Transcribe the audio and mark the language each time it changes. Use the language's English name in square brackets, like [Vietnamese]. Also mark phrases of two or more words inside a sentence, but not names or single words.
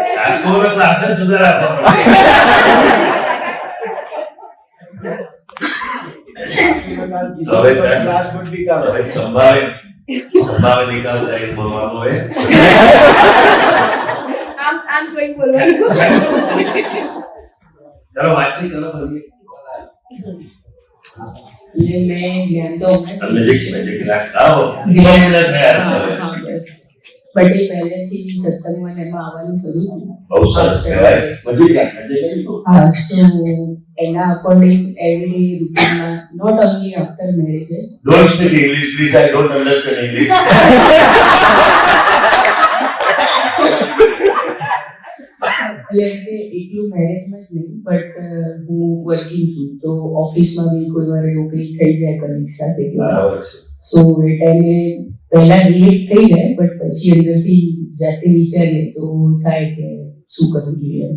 [Gujarati] સાસુનો ક્લાસ જ જુદા રાખવા પડે. હવે સંભાવે નિકાલ થાય બોલવાનું હોય. આમ જોઈ બોલવાનું. ચાલો વાતચીત કરો ભલે. [Hindi] ये मैं ज्ञान तो [Gujarati] નજીક આવો. બહુ થયા હવે. બટ એ પહેલેથી સત્સંગમાં ને એમાં આવવાનું થયું હતું. બહુ સરસ કહેવાય. નજીક હા સો એના [English] according every routineમાં not only after marriage Don't speak English, please. I don't understand English. [Gujarati] એટલે કે એટલું મેરેજમાં જ નહીં બટ હું વર્કિંગ છું તો ઓફિસમાં બી કોઈ વાર એવું કંઈ થઈ જાય કલીગ સાથે બરાબર છે. સો એ ટાઈમે પહેલા રિએક્ટ થઈ જાય બટ પછી અંદરથી જાતે વિચારીએ તો થાય કે શું કરવું જોઈએ એમ.